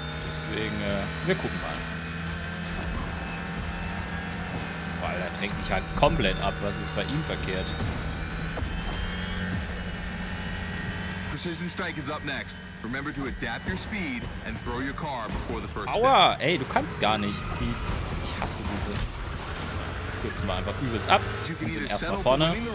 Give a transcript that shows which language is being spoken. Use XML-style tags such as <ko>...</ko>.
<de>Deswegen, wir gucken mal. Boah, Alter, drängt mich halt komplett ab. Was ist bei ihm verkehrt?</de> <en>Precision strike is up next. Remember to adapt your speed and throw your car before the first step.</en> <de>Aua, ey, du kannst gar nicht. Ich hasse diese. Kürzen wir einfach übelst ab und sind erstmal vorne.</de>